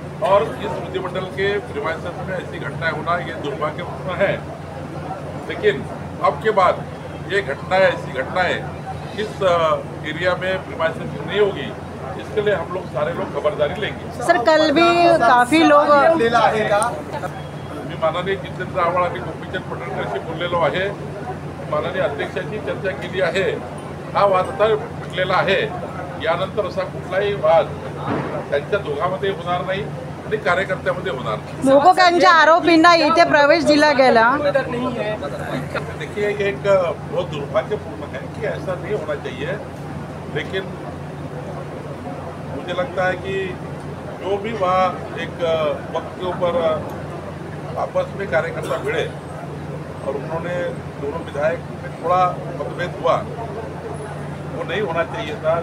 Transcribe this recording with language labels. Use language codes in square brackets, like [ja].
[hi] और इस विधिमंडल के प्रीमाइसेस में ऐसी घटनाएं होना ये दुर्भाग्यपूर्ण है. लेकिन अब के बाद ये घटनाएं, ऐसी घटनाएं इस एरिया में प्रीमाइसेस नहीं होगी. इसके लिए हम लोग सारे लोग खबरदारी लेंगे. सर कल भी काफी लोग [mr] मी माननीय जितेंद्र आव्हाड आणि गोपीचंद पडळकरशी बोललेलो आहे. माननीय अध्यक्षांची चर्चा केली आहे. हा वाद आता मिटलेला आहे. यानंतर असा कुठलाही वाद त्यांच्या दोघांमध्ये होणार नाही आणि कार्यकर्त्यामध्ये होणार नाही. मोकोकांच्या आरोपींना इथे प्रवेश दिला गेला. [hi] देखिए ये एक बहुत दुर्भाग्यपूर्ण है कि ऐसा नहीं होना चाहिए. लेकिन मुझे लगता है कि जो भी वहाँ एक वक्त के ऊपर आपस में कार्यकर्ता भिड़े और उन्होंने दोनों विधायक में थोड़ा मतभेद हुआ, वो नहीं होना चाहिए था.